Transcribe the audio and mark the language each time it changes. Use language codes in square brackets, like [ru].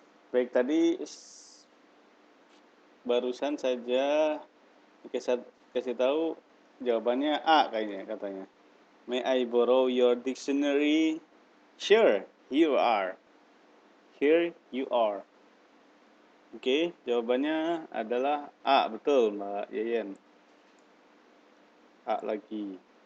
[id] Baik, tadi barusan saja kasih tahu jawabannya A kayaknya katanya. [en] May I borrow your dictionary? Sure, here you are. Here you are. [id] Oke, jawabannya adalah A, betul Mbak Yeyen. A lagi.